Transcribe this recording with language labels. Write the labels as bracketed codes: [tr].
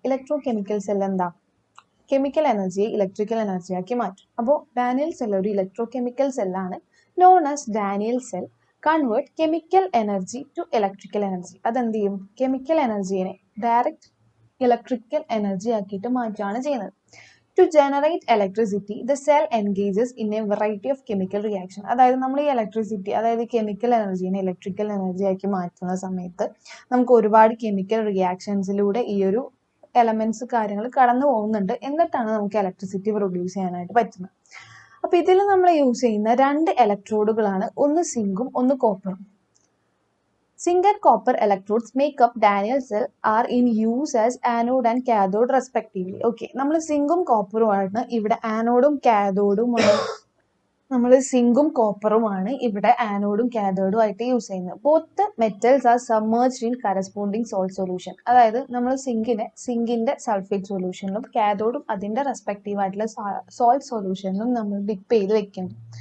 [ml] Electro chemical cell എന്താ? Chemical എനർജിയെ electrical എനർജിയാക്കി മാറ്റും. അപ്പോൾ ഡാനിയൽ സെൽ ഒരു electro chemical സെല്ലാണ്. [en] Known as Daniell cell convert chemical energy to electrical energy. [ml] അതെന്ത് ചെയ്യും? Chemical എനർജിയെ direct electrical energy ആക്കിയിട്ട് മാറ്റുകയാണ് ചെയ്യുന്നത്. [en] To generate electricity, the cell engages in a variety of chemical reaction. [ml] അതായത് നമ്മൾ ഈ ഇലക്ട്രിസിറ്റി, അതായത് കെമിക്കൽ എനർജീനെ ഇലക്ട്രിക്കൽ എനർജി ആക്കി മാറ്റുന്ന സമയത്ത് നമുക്ക് ഒരുപാട് കെമിക്കൽ റിയാക്ഷൻസിലൂടെ ഈ ഒരു എലമെന്റ്സ് കാര്യങ്ങൾ കടന്നു പോകുന്നുണ്ട്. എന്നിട്ടാണ് നമുക്ക് ഇലക്ട്രിസിറ്റി പ്രൊഡ്യൂസ് ചെയ്യാനായിട്ട് പറ്റുന്നത്. അപ്പൊ ഇതിൽ നമ്മൾ യൂസ് ചെയ്യുന്ന 2 ഇലക്ട്രോഡുകളാണ്, ഒന്ന് സിങ്കും ഒന്ന് കോപ്പറും. [en] Zinc and copper electrodes make up Daniel cell are in use as anode and cathode respectively. [ml] Okay, നമ്മൾ സിങ്കും കോപ്പറുമാണ് ഇവിടെ ആനോഡും കാഥോഡും നമ്മൾ സിങ്കും കോപ്പറുമാണ് ഇവിടെ ആനോഡും കാഥോഡും ആയിട്ട് യൂസ് ചെയ്യുന്നത്. [en] Both metals are submerged in corresponding salt solution. [ml] അതായത് നമ്മൾ സിങ്കിന്റെ സൾഫേറ്റ് സൊല്യൂഷനിലും കാഥോഡും അതിന്റെ റെസ്പെക്റ്റീവ് ആയിട്ടുള്ള സോൾട്ട് സൊല്യൂഷനിലും നമ്മൾ ഡിപ്പ് ചെയ്ത് വെക്കുന്നു.